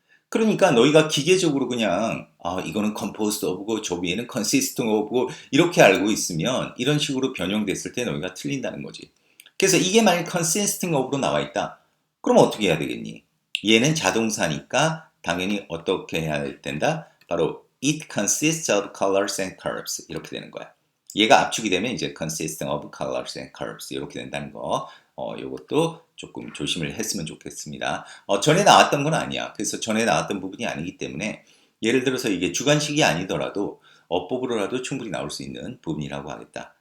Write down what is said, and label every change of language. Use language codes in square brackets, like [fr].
[ko] 그러니까 너희가 기계적으로 그냥 이거는 composed of고 저 위에는 consisting of고 이렇게 알고 있으면 이런 식으로 변형됐을 때 너희가 틀린다는 거지. 그래서 이게 만약 consisting of로 나와 있다. 그럼 어떻게 해야 되겠니? 얘는 자동사니까 당연히 어떻게 해야 된다? 바로 [en] it consists of colors and curves [ko] 이렇게 되는 거야. 얘가 압축이 되면 이제 [en] consisting of colors and curves [ko] 이렇게 된다는 거. 요것도 조금 조심을 했으면 좋겠습니다. 전에 나왔던 건 아니야. 그래서 전에 나왔던 부분이 아니기 때문에 예를 들어서 이게 주관식이 아니더라도 어법으로라도 충분히 나올 수 있는 부분이라고 하겠다.